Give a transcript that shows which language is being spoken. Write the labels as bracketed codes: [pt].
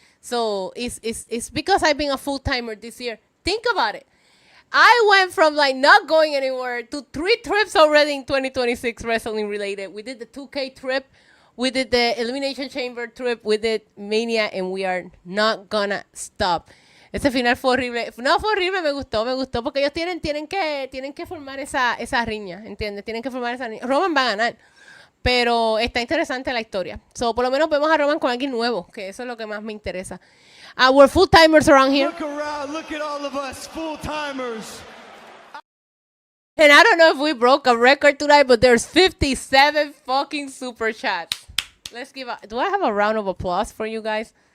[en] So it's because I've been a full-timer this year. Think about it. I went from like not going anywhere to 3 trips already in 2026 wrestling related. We did the 2K trip. We did the Elimination Chamber trip. We did Mania, and we are not gonna stop. [es] Ese final fue horrible. No fue horrible, me gustó porque ellos tienen que formar esa riña, ¿entiendes? Tienen que formar esa riña. Roman va a ganar, pero está interesante la historia. So, por lo menos vemos a Roman con alguien nuevo, que eso es lo que más me interesa. [en] We're full-timers around here. Look around, look at all of us full-timers. And I don't know if we broke a record tonight, but there's 57 fucking super chats. Let's do I have a round of applause for you guys?